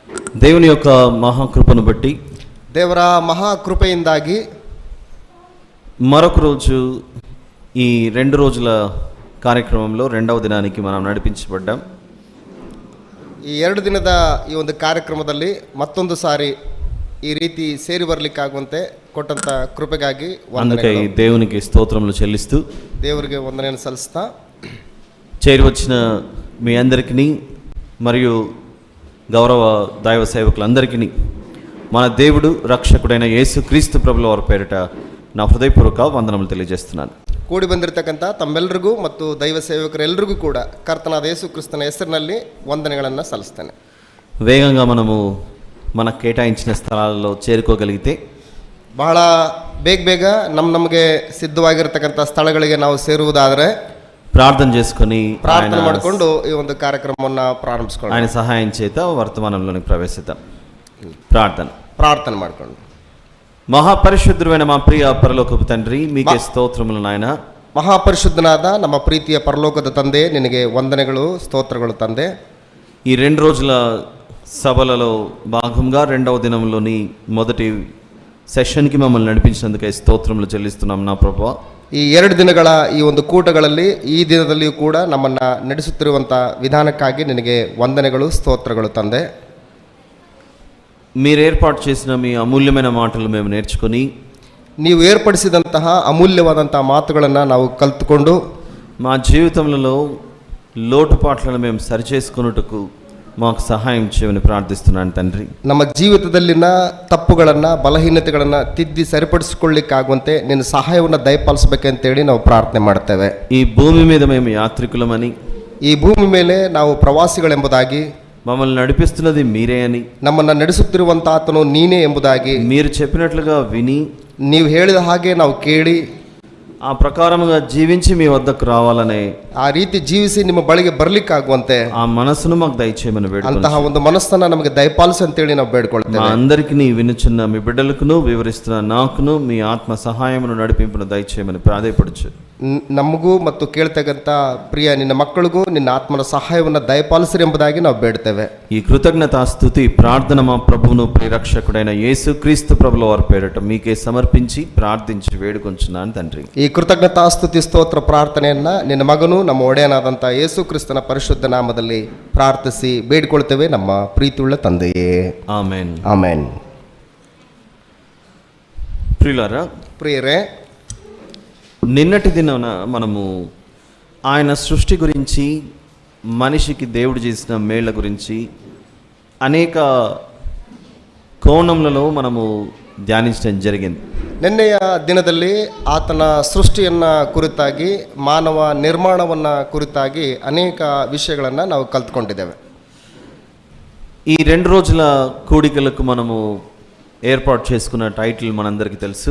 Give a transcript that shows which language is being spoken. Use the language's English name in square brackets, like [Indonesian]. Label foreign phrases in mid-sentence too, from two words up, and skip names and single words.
[Telugu] దేవుని యొక్క మహాకృపను బట్టి, [Kannada] ದೇವರ ಮಹಾಕೃಪೆಯಿಂದಾಗಿ [Telugu] మరొక రోజు ఈ 2 రోజుల కార్యక్రమంలో 2వ దినానికి మనం నడిపించబడ్డాం. [Kannada] ಈ 2 ದಿನದ ಈ ಒಂದು ಕಾರ್ಯಕ್ರಮದಲ್ಲಿ ಮತ್ತೊಂದು ಸಾರಿ ಈ ರೀತಿ ಸೇರಿ ಬರಲಿಕ್ಕಾಗುವಂತೆ ಕೊಟ್ಟಂತ ಕೃಪೆಗಾಗಿ [Telugu] అందుకే దేవునికి స్తోత్రములు చెల్లిస్తూ [Kannada] ದೇವರಿಗೆ ವಂದನೆಯನ್ನು ಸಲ್ಲಿಸ್ತಾ [Telugu] చేరి వచ్చిన మీ అందరికీ మరియు గౌరవ దైవ సేవకులందరికీ మన దేవుడు రక్షకుడైన యేసుక్రీస్తు ప్రభుల వారి పేరిట నా హృదయపూర్వక వందనములు తెలియజేస్తున్నాను. [Kannada] ಕೂಡಿ ಬಂದಿರತಕ್ಕಂಥ ತಮ್ಮೆಲ್ಲರಿಗೂ ಮತ್ತು ದೈವ ಸೇವಕರೆಲ್ಲರಿಗೂ ಕೂಡ ಕರ್ತನಾದ ಯೇಸು ಕ್ರಿಸ್ತನ ಹೆಸರಿನಲ್ಲಿ ವಂದನೆಗಳನ್ನು ಸಲ್ಲಿಸ್ತೇನೆ. [Telugu] వేగంగా మనము మన కేటాయించిన స్థలాలలో చేరుకోగలిగితే, [Kannada] ಬಹಳ ಬೇಗ ನಮಗೆ ಸಿದ್ಧವಾಗಿರತಕ್ಕಂಥ ಸ್ಥಳಗಳಿಗೆ ನಾವು ಸೇರುವುದಾದರೆ [Telugu] ప్రార్థన చేసుకొని [Kannada] ಪ್ರಾರ್ಥನೆ ಮಾಡಿಕೊಂಡು ಈ ಒಂದು ಕಾರ್ಯಕ್ರಮವನ್ನು ಪ್ರಾರಂಭಿಸಿಕೊಳ್ಳೋಣ. [Telugu] ఆయన సహాయం చేత వర్తమానంలోనికి ప్రవేశిద్దాం. ప్రార్థన [Kannada] ಮಾಡಿಕೊಂಡು. [Telugu] మహాపరిశుద్ధుడైన మా ప్రియ పరలోకపు తండ్రి, మీకే స్తోత్రములు నాయన. [Kannada] మహాపరిశుద్ధనాದ ನಮ್ಮ ಪ್ರೀತಿಯ ಪರಲೋಕದ ತಂದೆ, ನಿನಗೆ ವಂದನೆಗಳು ಸ್ತೋತ್ರಗಳು ತಂದೆ. [Telugu] ఈ 2 రోజుల సభలలో భాగంగా 2వ దినంలోని మొదటి సెషన్కి మమ్మల్ని నడిపించినందుకే స్తోత్రములు చెల్లిస్తున్నాం నా ప్రభువా. [Kannada] ಈ 2 ದಿನಗಳ ಈ ಒಂದು ಕೂಟಗಳಲ್ಲಿ ಈ ದಿನದಲ್ಲಿಯೂ ಕೂಡ ನಮ್ಮನ್ನು ನಡೆಸುತ್ತಿರುವಂಥ ವಿಧಾನಕ್ಕಾಗಿ ನಿನಗೆ ವಂದನೆಗಳು ಸ್ತೋತ್ರಗಳು ತಂದೆ. [Telugu] మీరు ఏర్పాటు చేసిన మీ అమూల్యమైన మాటలు మేము నేర్చుకొని, [Kannada] ನೀವು ಏರ್ಪಡಿಸಿದಂತಹ ಅಮೂಲ್ಯವಾದಂಥ ಮಾತುಗಳನ್ನು ನಾವು ಕಲಿತುಕೊಂಡು [Telugu] మా జీవితంలో లోటుపాట్లను మేము సరిచేసుకున్నట్టుకు మాకు సహాయం చేయమని ప్రార్థిస్తున్నాను తండ్రి. [Kannada] ನಮ್ಮ ಜೀವಿತದಲ್ಲಿನ ತಪ್ಪುಗಳನ್ನು ಬಲಹೀನತೆಗಳನ್ನು ತಿದ್ದಿ ಸರಿಪಡಿಸಿಕೊಳ್ಳಿಕ್ಕಾಗುವಂತೆ ನಿನ್ನ ಸಹಾಯವನ್ನು ದಯಪಾಲಿಸಬೇಕಂತೇಳಿ ನಾವು ಪ್ರಾರ್ಥನೆ ಮಾಡ್ತೇವೆ. [Telugu] ఈ భూమి మీద మేము యాత్రికులమని, [Kannada] ಈ ಭೂಮಿ ಮೇಲೆ ನಾವು ಪ್ರವಾಸಿಗಳೆಂಬುದಾಗಿ, [Telugu] మమ్మల్ని నడిపిస్తున్నది మీరే అని, [Kannada] ನಮ್ಮನ್ನು ನಡೆಸುತ್ತಿರುವಂಥ ಆತನು ನೀನೇ ಎಂಬುದಾಗಿ, [Telugu] మీరు చెప్పినట్లుగా విని [Kannada] ನೀವು ಹೇಳಿದ ಹಾಗೆ ನಾವು ಕೇಳಿ [Telugu] ఆ ప్రకారముగా జీవించి మీ వద్దకు రావాలనే, [Kannada] ಆ ರೀತಿ ಜೀವಿಸಿ ನಿಮ್ಮ ಬಳಿಗೆ ಬರ್ಲಿಕ್ಕಾಗುವಂತೆ [Telugu] ఆ మనసును మాకు దయచేయమని [Kannada] ಅಂತಹ [Telugu] వేడుకుంటున్నాం. [Kannada] ಒಂದು ಮನಸ್ಸನ್ನ ನಮಗೆ ದಯಪಾಲಿಸು ಅಂತೇಳಿ ನಾವು ಬೇಡ್ಕೊಳ್ತೇವೆ. [Telugu] మా అందరికీ వినుచున్న మీ బిడ్డలకును వివరిస్తున్న నాకును మీ ఆత్మ సహాయమును నడిపింపును దయచేయమని ప్రాధేయపడుచు. [Kannada] ನಮಗೂ ಮತ್ತು ಕೇಳ್ತಕ್ಕಂಥ ಪ್ರಿಯ ನಿನ್ನ ಮಕ್ಕಳಿಗೂ ನಿನ್ನ ಆತ್ಮನ ಸಹಾಯವನ್ನು ದಯಪಾಲಿಸಿರಿ ಎಂಬುದಾಗಿ ನಾವು ಬೇಡ್ತೇವೆ. [Telugu] ఈ కృతజ్ఞతా స్తుతి ప్రార్థన మా ప్రభువును ప్రియరక్షకుడైన యేసుక్రీస్తు ప్రభుల వారి పేరిట మీకే సమర్పించి ప్రార్థించి వేడుకొంచున్నాను తండ్రి. [Kannada] ಈ ಕೃತಜ್ಞತಾ ಸ್ತುತಿ ಸ್ತೋತ್ರ ಪ್ರಾರ್ಥನೆಯನ್ನ ನಿನ್ನ ಮಗನು ನಮ್ಮ ಒಡೆಯನಾದಂಥ ಯೇಸು ಕ್ರಿಸ್ತನ ಪರಿಶುದ್ಧ ನಾಮದಲ್ಲಿ ಪ್ರಾರ್ಥಿಸಿ ಬೇಡಿಕೊಳ್ತೇವೆ ನಮ್ಮ ಪ್ರೀತಿಯುಳ್ಳ ತಂದೆಯೇ, [Telugu] ఆమేన్. [Kannada] ಆಮೆನ್. [Telugu] ప్రియులారా, [Kannada] ಪ್ರಿಯರೇ, [Telugu] నిన్నటి దినాన మనము ఆయన సృష్టి గురించి, మనిషికి దేవుడు చేసిన మేళ్ల గురించి అనేక కోణములలో మనము ధ్యానించడం జరిగింది. [Kannada] ನಿನ್ನೆಯ ದಿನದಲ್ಲಿ ಆತನ ಸೃಷ್ಟಿಯನ್ನ ಕುರಿತಾಗಿ, ಮಾನವ ನಿರ್ಮಾಣವನ್ನ ಕುರಿತಾಗಿ ಅನೇಕ ವಿಷಯಗಳನ್ನು ನಾವು ಕಲ್ತ್ಕೊಂಡಿದ್ದೇವೆ. [Telugu] ఈ 2 రోజుల కూడికలకు మనము ఏర్పాటు చేసుకున్న టైటిల్ మనందరికీ తెలుసు.